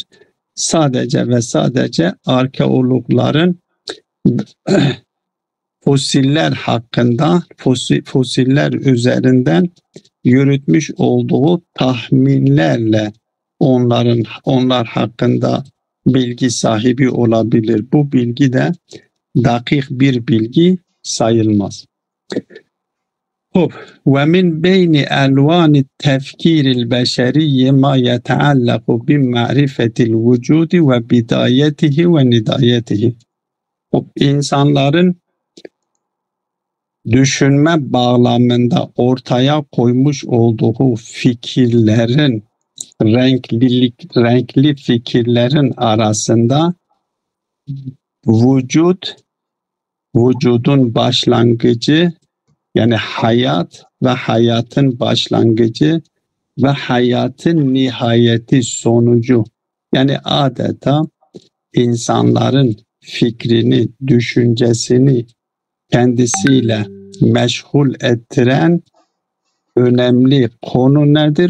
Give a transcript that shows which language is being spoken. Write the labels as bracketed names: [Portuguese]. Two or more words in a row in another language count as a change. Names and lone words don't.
[Turkish] Sadece ve sadece arkeologların fosiller hakkında, fosiller üzerinden yürütmüş olduğu tahminlerle onlar hakkında bilgi sahibi olabilir. Bu bilgi de dakik bir bilgi sayılmaz. [Arabic] ومن بين ألوان التفكير البشري ما يتعلق بمعرفة الوجود وبدايته ونهايته. [Turkish] İnsanların düşünme bağlamında ortaya koymuş olduğu fikirlerin, renkli fikirlerin arasında vücudun başlangıcı, yani hayat ve hayatın başlangıcı ve hayatın nihayeti sonucu, yani adeta insanların fikrini, düşüncesini kendisiyle meşgul ettiren önemli konu nedir?